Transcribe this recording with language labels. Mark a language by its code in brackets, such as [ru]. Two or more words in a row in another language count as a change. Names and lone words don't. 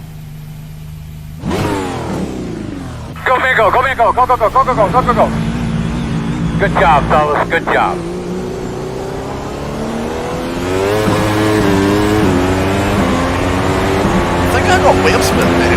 [en] Go, Mingo, go, Mingo, go, go, go, go, go, go, go, go, go. Good job, fellas, good job. I think I got wheel spin there.